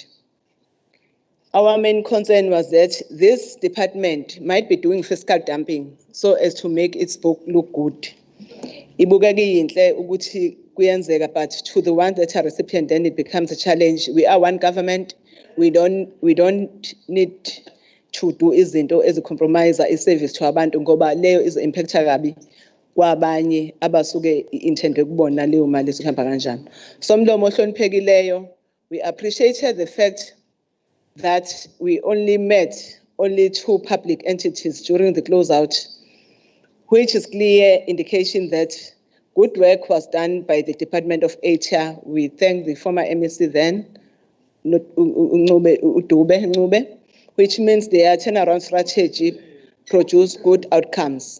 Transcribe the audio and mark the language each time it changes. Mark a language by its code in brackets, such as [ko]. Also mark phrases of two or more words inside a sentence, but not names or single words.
[en] Our main concern was that this department might be doing fiscal dumping so as to make its book look good. But to the ones that are recipient, then it becomes a challenge. We are one government. We don't need to do [nd] izinto ezicompromise [en] service to [nd] abantu ngoba leyo [en] is impact [nd] kabi kwabanye abasuke [en] intended [nd] kubona leyo mali esihamba kanjani. Somlomo ohloniphekileyo, [en] we appreciated the fact that we met only 2 public entities during the closeout, which is clear indication that good work was done by the Department of HR. We thank the former MEC then, which means their turnaround strategy produced good outcomes.